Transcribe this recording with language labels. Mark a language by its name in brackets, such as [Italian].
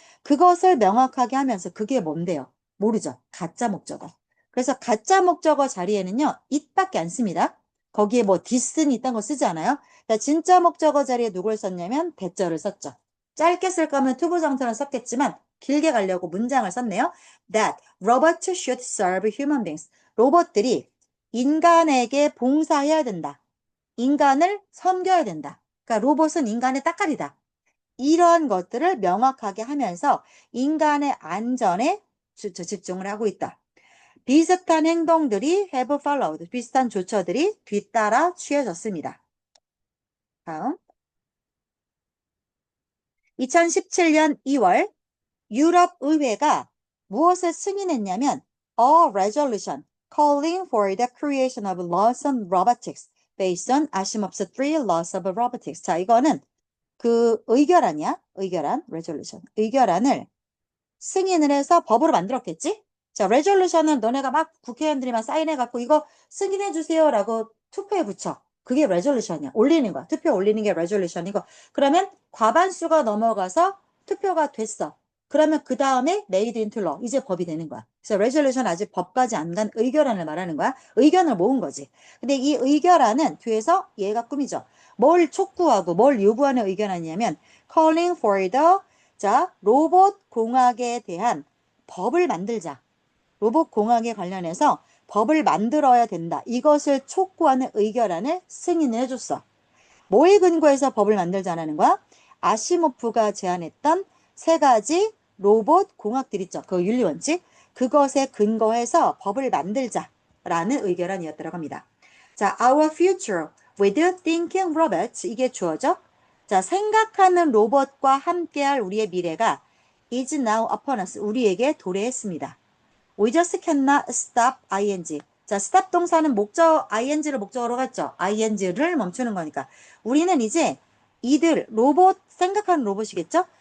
[Korean] 그것을 명확하게 하면서 그게 뭔데요? 모르죠. 가짜 목적어. 그래서 가짜 목적어 자리에는요, it밖에 안 씁니다. 거기에 뭐 this는 이딴 거 쓰지 않아요? 그러니까 진짜 목적어 자리에 누굴 썼냐면 that를 썼죠. 짧게 쓸 거면 투부정사를 썼겠지만 길게 가려고 문장을 썼네요. [English] That robots should serve human beings. [Korean] 로봇들이 인간에게 봉사해야 된다. 인간을 섬겨야 된다. 그러니까 로봇은 인간의 따까리다. 이러한 것들을 명확하게 하면서 인간의 안전에 집중을 하고 있다. 비슷한 행동들이 [English] have followed, [Korean] 비슷한 조처들이 뒤따라 취해졌습니다. 다음 2017년 2월 유럽 의회가 무엇을 승인했냐면 [English] a resolution calling for the creation of laws on robotics based on Asimov's three laws of robotics. [Korean] 자, 이거는 그 의결안이야. 의결안, resolution. 의결안을 승인을 해서 법으로 만들었겠지? 자, resolution은 너네가 막 국회의원들이만 사인해갖고 이거 승인해주세요라고 투표에 붙여. 그게 resolution이야. 올리는 거야. 투표 올리는 게 resolution이고. 그러면 과반수가 넘어가서 투표가 됐어. 그러면 그 다음에 [English] made into law. [Korean] 이제 법이 되는 거야. 그래서 resolution 아직 법까지 안 간 의결안을 말하는 거야. 의견을 모은 거지. 근데 이 의결안은 뒤에서 얘가 꾸미죠. 뭘 촉구하고 뭘 요구하는 의견안이냐면 [English] calling for the, [Korean] 자, 로봇 공학에 대한 법을 만들자. 로봇 공학에 관련해서 법을 만들어야 된다. 이것을 촉구하는 의결안을 승인을 해줬어. 뭐에 근거해서 법을 만들자라는 거야? 아시모프가 제안했던 3가지 로봇 공학들 있죠. 그 윤리원칙. 그것에 근거해서 법을 만들자라는 의결안이었다고 합니다. [English] 자, our future with thinking robots, [Korean] 이게 주어져. 자, 생각하는 로봇과 함께할 우리의 미래가 [English] is now upon us, [Korean] 우리에게 도래했습니다. [English] We just cannot stop ing. [Korean] 자, stop 동사는 ing를 목적어로 갔죠. ing를 멈추는 거니까. 우리는 이제 이들, 로봇, 생각하는 로봇이겠죠?